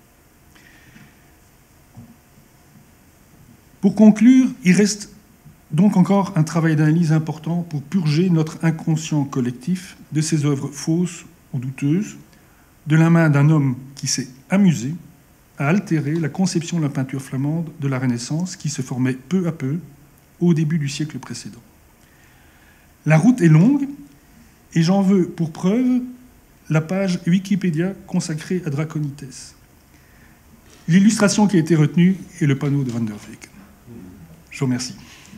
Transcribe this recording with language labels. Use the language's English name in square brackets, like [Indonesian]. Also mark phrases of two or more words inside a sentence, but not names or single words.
[French] Pour conclure, il reste donc encore un travail d'analyse important pour purger notre inconscient collectif de ces œuvres fausses ou douteuses, de la main d'un homme qui s'est amusé à altérer la conception de la peinture flamande de la Renaissance qui se formait peu à peu au début du siècle précédent. La route est longue et j'en veux pour preuve la page Wikipédia consacrée à Draconites. L'illustration qui a été retenue est le panneau de Van der Weycken. Je vous remercie.